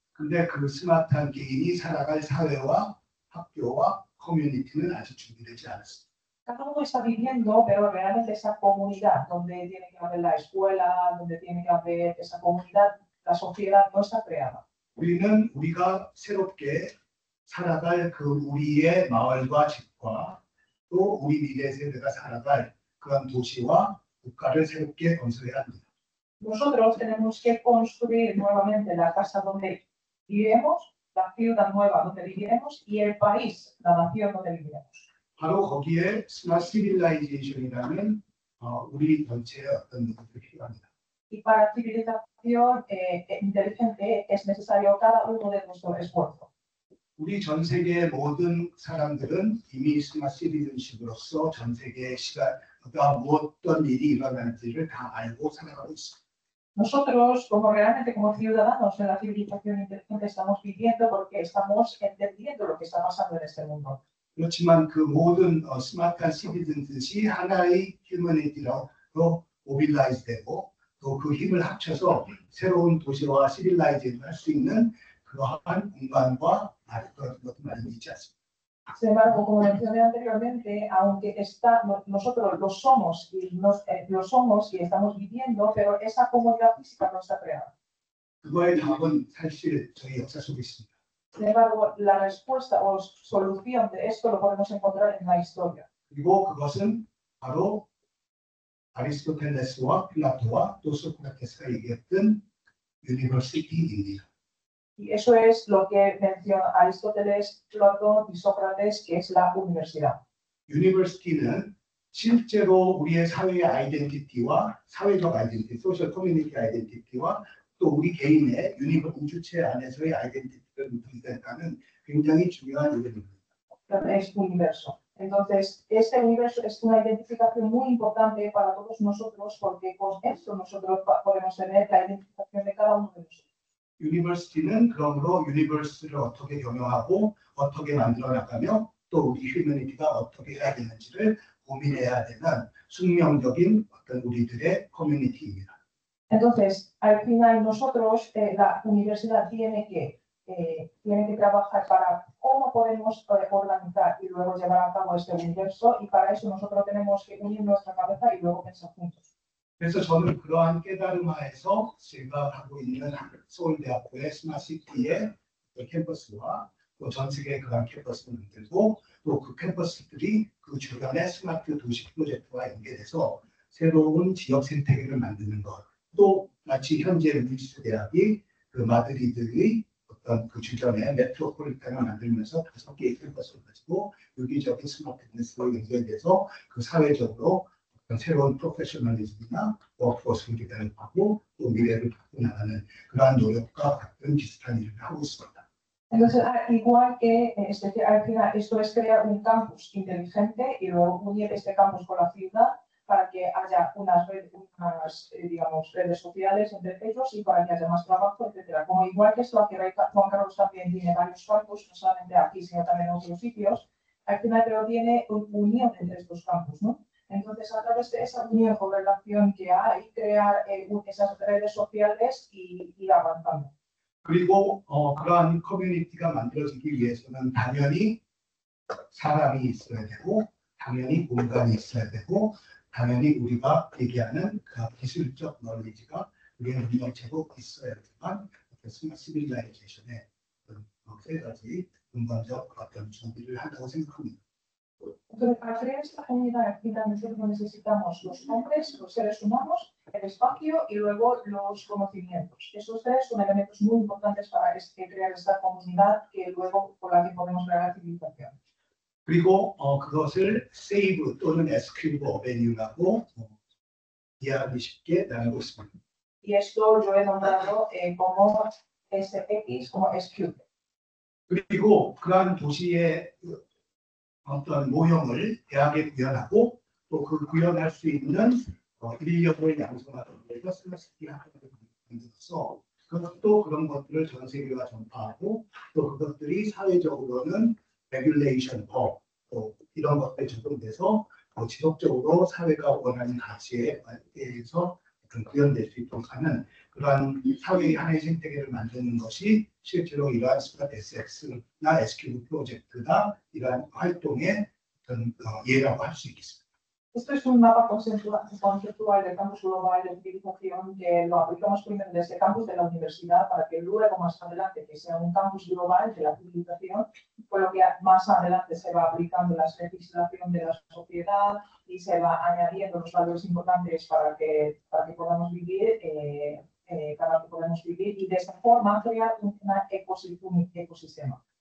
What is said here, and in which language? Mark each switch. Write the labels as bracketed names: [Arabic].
[Korean] 근데 그 스마트한 개인이 살아갈 사회와 학교와 커뮤니티는 아직 준비되지 않았습니다. [Spanish] Cada uno está viviendo, pero realmente esa comunidad donde tiene que haber la escuela, donde tiene que haber esa comunidad, la sociedad no está creada. [Korean] 우리가 새롭게 살아갈 그 우리의 마을과 집과 또 우리 미래 세대가 살아갈 그런 도시와 국가를 새롭게 건설해야 합니다. [Spanish] Nosotros tenemos que construir nuevamente la casa donde viviremos, la ciudad nueva donde viviremos y el país, la nación donde viviremos. [Korean] 바로 거기에 스마트 시빌라이제이션이라는 우리 전체의 어떤 노력이 필요합니다. [Spanish] Y para civilización inteligente es necesario cada uno de nuestro esfuerzo. [Korean] 우리 전 세계 모든 사람들은 이미 스마트 시티즌십으로서 전 세계의 시간과 어떤 일이 일어나는지를 다 알고 살아가고 있습니다. [Spanish] Nosotros, como realmente como ciudadanos en la civilización inteligente, estamos viviendo porque estamos entendiendo lo que está pasando en este mundo. [Korean] 그렇지만 그 모든 스마트한 시티즌들이 하나의 휴머니티로 모빌라이즈되고 또 그 힘을 합쳐서 새로운 도시와 시빌라이제이션을 할 수 있는 그러한 공간과 그런 것도 많이 있지 않습니다. [Spanish] Sin embargo, como mencioné anteriormente, aunque nosotros lo somos y estamos viviendo, pero esa comodidad física no está creada. [Korean] 그거의 답은 사실 저희 역사 속에 있습니다. [Spanish] Sin embargo, la respuesta o solución de esto lo podemos encontrar en la historia. [Korean] 그리고 그것은 바로 아리스토텔레스와 플라토와 또 소크라테스가 얘기했던 유니버시티입니다. [Spanish] Y eso es lo que menciona Aristóteles, Platón y Sócrates, que es la universidad. [Korean] 유니버시티는 실제로 우리의 사회의 아이덴티티와 사회적 아이덴티티, 소셜 커뮤니티 아이덴티티와 또 우리 개인의 우주체 안에서의 아이덴티티를 구성한다는 굉장히 중요한 이름입니다. [Spanish] Es universo. Entonces, este universo es una identificación muy importante para todos nosotros porque con esto nosotros podemos tener la identificación de cada uno de nosotros. [Korean] 유니버시티는 그러므로 유니버스를 어떻게 경영하고 어떻게 만들어 나가며 또 우리 휴머니티가 어떻게 해야 되는지를 고민해야 되는 숙명적인 어떤 우리들의 커뮤니티입니다. [Spanish] Entonces, al final nosotros, la universidad tiene que trabajar para cómo podemos organizar y luego llevar a cabo este universo y para eso nosotros tenemos que unir nuestra cabeza y luego pensar juntos. [Korean] 그래서 저는 그러한 깨달음하에서 제가 하고 있는 서울대학교의 스마트시티의 캠퍼스와 또 전 세계의 그런 캠퍼스를 만들고 또 그 캠퍼스들이 그 주변의 스마트 도시 프로젝트와 연계돼서 새로운 지역 생태계를 만드는 것, 또 마치 현재 루이스 대학이 그 마드리드의 어떤 그 주변에 메트로폴리탄을 만들면서 5개의 캠퍼스를 가지고 유기적인 스마트니스로 연결돼서 그 사회적으로 새로운 프로페셔널리즘이나 워크포스를 개발하고 또 미래를 바꿔 나가는 그러한 노력과 같은 비슷한 일을 하고 있습니다. [Spanish] Entonces, igual que al final esto es crear un campus inteligente y luego unir este campus con la ciudad para que haya unas redes sociales entre ellos y para que haya más trabajo, etcétera. Como igual que esto, aquí Juan Carlos también tiene varios campus, no solamente aquí, sino también en otros sitios, al final pero tiene unión entre estos campus, ¿no? Entonces, a través de esa unión o relación que hay, crear esas redes sociales y ir avanzando. [Korean] 그리고 그러한 커뮤니티가 만들어지기 위해서는 당연히 사람이 있어야 되고 당연히 공간이 있어야 되고 당연히 우리가 얘기하는 그 기술적 너리지가 우리의 능력체로 있어야지만 스마트 시빌라이제이션의 세 가지 근본적 어떤 준비를 한다고 생각합니다. [Spanish] Entonces, para crear esta comunidad aquí nosotros necesitamos los hombres, los seres humanos, el espacio y luego los conocimientos. Esos tres son elementos muy importantes para crear esta comunidad que luego por la que podemos crear la civilización. [Korean] 그리고 그것을 세이브 또는 SQ 어베뉴라고 이해하기 쉽게 나누고 있습니다. [Spanish] Y esto yo he nombrado como SX, como SQ. [Korean] 그리고 그러한 도시의 어떤 모형을 대학에 구현하고 또 그 구현할 수 있는 인력을 양성하기 위해서 스마트시티 학교를 만들어서 그것도 그런 것들을 전 세계화 전파하고 또 그것들이 사회적으로는 레귤레이션 법, 또 이런 것들이 적용돼서 지속적으로 사회가 원하는 가치에 대해서 구현될 수 있도록 하는 그러한 사회의 하나의 생태계를 만드는 것이 실제로 이러한 스마트 SX나 SQ 프로젝트나 이러한 활동의 어떤 예라고 할 수 있겠습니다. [Spanish] Esto es un mapa conceptual del campus global de civilización que lo aplicamos primero desde el campus de la universidad para que luego más adelante que sea un campus global de la civilización, por lo que más adelante se va aplicando la legislación de la sociedad y se va añadiendo los valores importantes para que podamos vivir, y de esta forma crear un ecosistema.